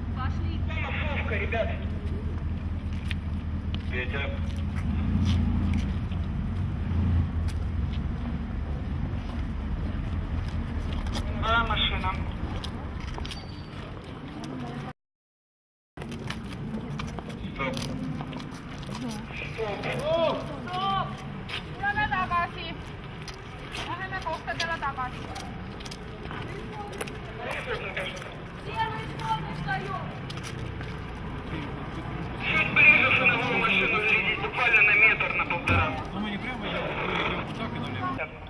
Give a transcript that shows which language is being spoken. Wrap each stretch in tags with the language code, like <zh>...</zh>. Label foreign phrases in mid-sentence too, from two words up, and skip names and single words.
<ru>Массовка, ребят. Петя. Машина. Стоп. Stop! Stop!</ru> <fi>Tulemme takaisin. Lähdemme kohta tällä takaisin. Siellä Suomesta jo.</fi> <ru>Чуть ближе становую машину следить, буквально на метр, на полтора. Ну мы не прямо идем так и налево.</ru>